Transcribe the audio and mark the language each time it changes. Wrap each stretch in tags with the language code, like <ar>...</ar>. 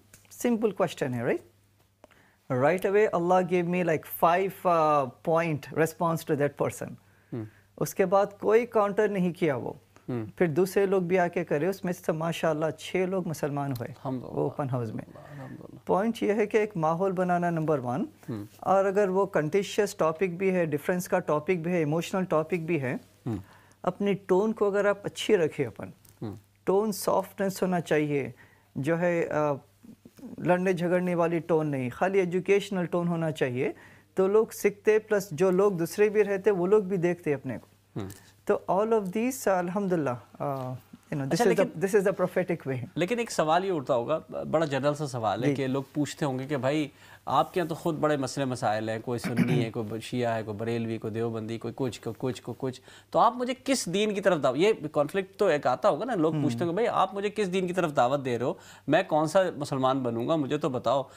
<en>Simple question here, right? Right away Allah gave me like 5 point response to that person.</en> <ur>اس کے بعد کوئی counter نہیں کیا وہ, پھر دوسرے لوگ بھی آ کے کرے, اس میں سے ماشاءاللہ 6 لوگ مسلمان ہوئے اوپن ہاؤس میں. پوائنٹ یہ ہے کہ ایک ماحول بنانا نمبر 1, اور اگر وہ کنٹیشیس ٹاپک بھی ہے, ڈفرینس کا ٹاپک بھی ہے, ایموشنل ٹاپک بھی ہے, اپنی ٹون کو اگر آپ اچھی رکھیں, اپن ٹون سافٹنس ہونا چاہیے, جو ہے لڑنے جھگڑنے والی ٹون نہیں, خالی ایجوکیشنل ٹون ہونا چاہیے, تو لوگ سیکھتے, پلس جو لوگ دوسرے بھی رہتے وہ لوگ بھی دیکھتے اپنے کو.</ur> <en>تو all of these الحمدللہ this is the prophetic way.</en> <ur>لیکن ایک سوال یہ اٹھتا ہوگا, بڑا جنرل سا سوال ہے, کہ لوگ پوچھتے ہوں گے کہ بھائی آپ کے یہاں تو خود بڑے مسئلے مسائل ہیں, کوئی سنی ہے, کوئی شیعہ ہے, کوئی بریلوی, کوئی دیوبندی, کوئی کچھ, تو آپ مجھے کس دین کی طرف دعوت, یہ کانفلکٹ تو ایک آتا ہوگا نا, لوگ پوچھتے ہوں گے بھائی آپ مجھے کس دین کی طرف دعوت دے رہے ہو, میں کون سا مسلمان بنوں گا, مجھے تو بتاؤ.</ur>